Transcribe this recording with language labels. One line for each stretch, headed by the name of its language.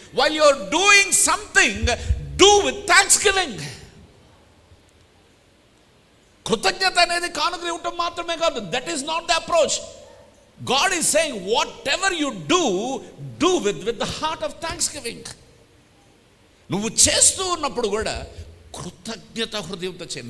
English: while you are doing something, do with thanksgiving.
Telugu: కృతజ్ఞత అనేది కానుక ఇవ్వటం మాత్రమే కాదు.
English: That is not the approach. God is saying whatever you do with the heart of thanksgiving.
Telugu: నువ్వు చేస్తూ ఉన్నప్పుడు కూడా కృతజ్ఞత హృదయంతో చేయి.